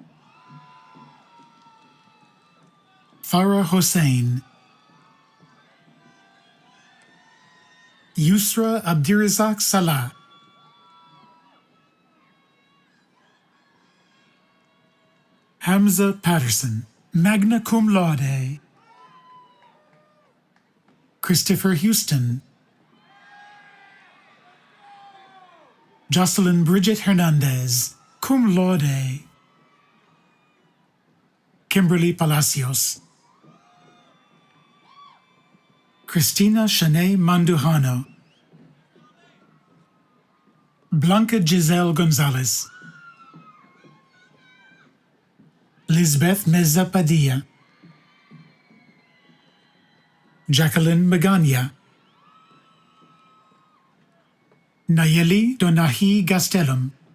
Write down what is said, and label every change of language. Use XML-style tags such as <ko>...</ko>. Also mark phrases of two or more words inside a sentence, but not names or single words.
<en>Farah Hossein. Yusra Abdirazak Salah. Hamza Patterson,</en> <la>magna cum laude.</la> <en>Christopher Houston. Jocelyn Bridget Hernandez,</en> <la>cum laude.</la> <en>Kimberly Palacios. Christina Shanae Mandujano. Blanca Giselle Gonzalez. Lisbeth Meza Padilla. Jacqueline Magana. Nayeli Donahi Gastelum.</en>